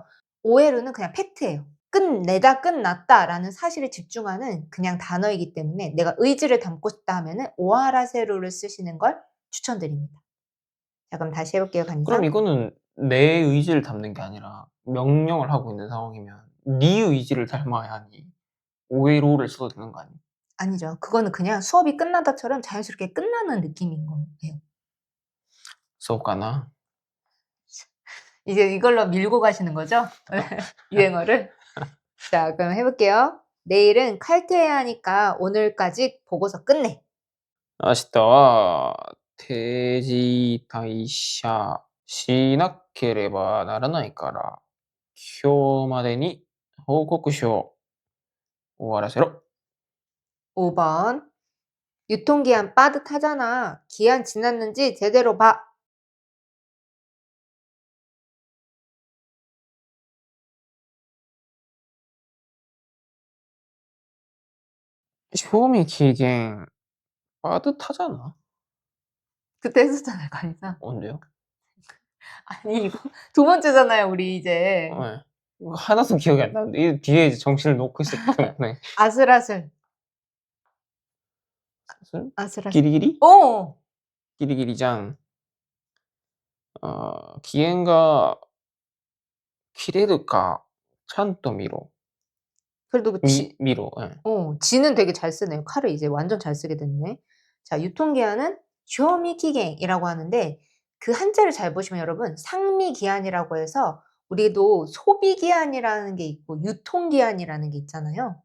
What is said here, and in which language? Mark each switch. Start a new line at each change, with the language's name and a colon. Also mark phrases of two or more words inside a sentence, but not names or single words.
Korean: 오에루는 그냥 팩트예요. 끝내다, 끝났다라는 사실에 집중하는 그냥 단어이기 때문에 내가 의지를 담고 싶다 하면은 오아라세루를 쓰시는 걸 추천드립니다. 자, 그럼 다시 해볼게요, 그럼 간이상. 이거는 내 의지를 담는 게 아니라 명령을 하고 있는 상황이면 네 의지를 닮아야 하니 오해로를 써도 되는 거 아니에요? 아니죠. 그거는 그냥 수업이 끝나다처럼 자연스럽게 끝나는 느낌인 거예요.
Japanese: そうかな.
Korean: 이제 이걸로 밀고 가시는 거죠? 유행어를. 자, 그럼 해볼게요. 내일은 칼퇴해야 하니까 오늘까지 보고서 끝내.
Japanese: 明日は定時退社しなければならないから今日までに報告書を終わらせろ.
Korean: 5번. 유통기한 빠듯하잖아. 기한 지났는지 제대로 봐. 賞味期限 빠듯하잖아. 그때 했었잖아요, 간이상. 언제요? 아니, 이거 두 번째잖아요, 우리 이제. 네. 하나도 기억이 안 나는데 이 뒤에 이제 정신을 놓고 있었기 때문에. 아슬아슬. 사슬? 아슬아슬. 기리기리? 어. 기리기리장.
Japanese: 機嫌が切れるかちゃんと見ろ.
Korean: 그래도 그 지 미로. 예. 지는 되게 잘 쓰네요. 칼을 이제 완전 잘 쓰게 됐네. 자, 유통기한은 쇼미키겐이라고 하는데 그 한자를 잘 보시면 여러분 상미기한이라고 해서 우리도 소비기한이라는 게 있고 유통기한이라는 게 있잖아요.